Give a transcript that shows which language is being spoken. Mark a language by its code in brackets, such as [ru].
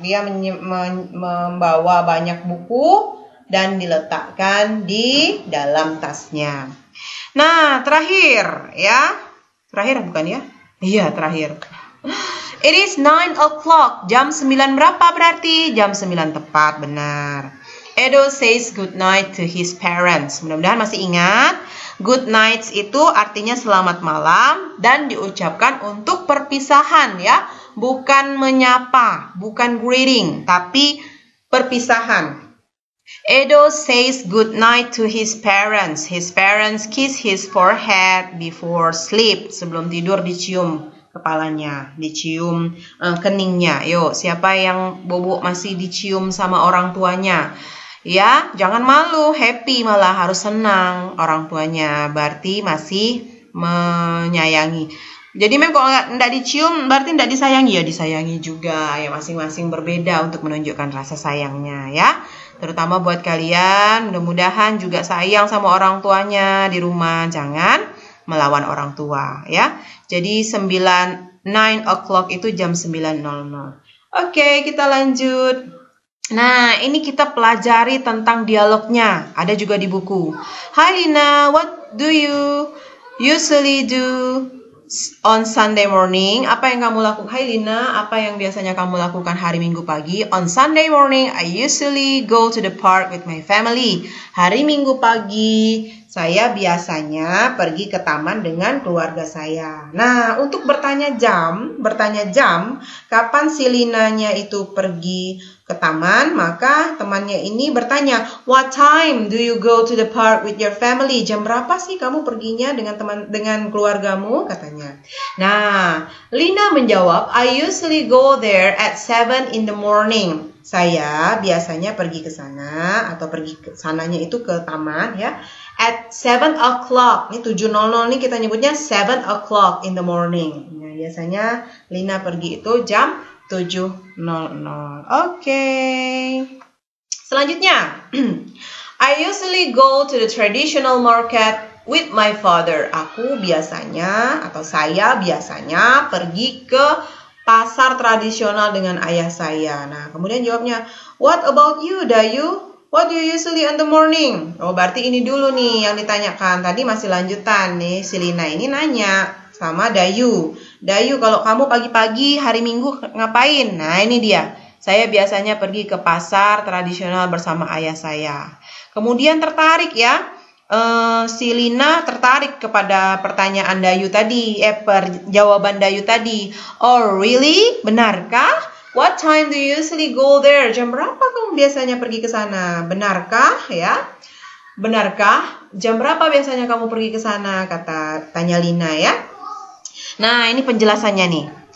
[id] Dia membawa banyak buku dan diletakkan di dalam tasnya. Nah, terakhir ya. Terakhir bukan ya? Iya, terakhir. [en] It is 9 o'clock. [id] Jam 9 berapa berarti? Jam 9 tepat, benar. [en] Edo says good night to his parents. [id] Mudah-mudahan masih ingat. Good night itu artinya selamat malam dan diucapkan untuk perpisahan ya. Bukan menyapa, bukan greeting, tapi perpisahan. [en] Edo says good night to his parents. His parents kiss his forehead before sleep. [id] Sebelum tidur dicium kepalanya, dicium keningnya. Yuk, siapa yang bobok masih dicium sama orang tuanya? Ya, jangan malu, happy malah harus senang orang tuanya. Berarti masih menyayangi. Jadi memang kalau nggak dicium berarti nggak disayangi, ya disayangi juga. Ya masing-masing berbeda untuk menunjukkan rasa sayangnya ya. Terutama buat kalian, mudah-mudahan juga sayang sama orang tuanya di rumah. Jangan melawan orang tua ya. Jadi 9 o'clock itu jam 9.00. Oke, kita lanjut. Nah, ini kita pelajari tentang dialognya. Ada juga di buku. [en] Hi Lina, what do you usually do on Sunday morning? [id] Apa yang kamu lakukan? Hai Lina, apa yang biasanya kamu lakukan hari Minggu pagi? [en] On Sunday morning, I usually go to the park with my family. [id] Hari Minggu pagi, saya biasanya pergi ke taman dengan keluarga saya. Nah, untuk bertanya jam, kapan si Linanya itu pergi ke taman, maka temannya ini bertanya, [en] what time do you go to the park with your family? [id] Jam berapa sih kamu perginya dengan keluargamu? Katanya. Nah, Lina menjawab, [en] I usually go there at 7 in the morning. [id] Saya biasanya pergi ke sana atau pergi ke sananya itu ke taman ya. [en] At 7 o'clock. [id] Ini 7.00 nih kita nyebutnya 7 o'clock in the morning. Nah, biasanya Lina pergi itu jam 7.00. Oke. [en] Selanjutnya, I usually go to the traditional market with my father. [id] Aku biasanya atau saya biasanya pergi ke pasar tradisional dengan ayah saya. Nah, kemudian jawabnya, [en] what about you, [id] Dayu? [en] What do you usually in the morning? [id] Oh, berarti ini dulu nih yang ditanyakan. Tadi masih lanjutan nih. Si Lina ini nanya sama Dayu. Dayu, kalau kamu pagi-pagi hari Minggu ngapain? Nah, ini dia. Saya biasanya pergi ke pasar tradisional bersama ayah saya. Kemudian tertarik ya. Si Lina tertarik kepada pertanyaan Dayu tadi. Jawaban Dayu tadi. [en] Oh, really? [id] Benarkah? [en] What time do you usually go there? [id] Jam berapa kamu biasanya pergi ke sana? Benarkah ya? Benarkah? Jam berapa biasanya kamu pergi ke sana? Tanya Lina ya. Nah, ini penjelasannya nih.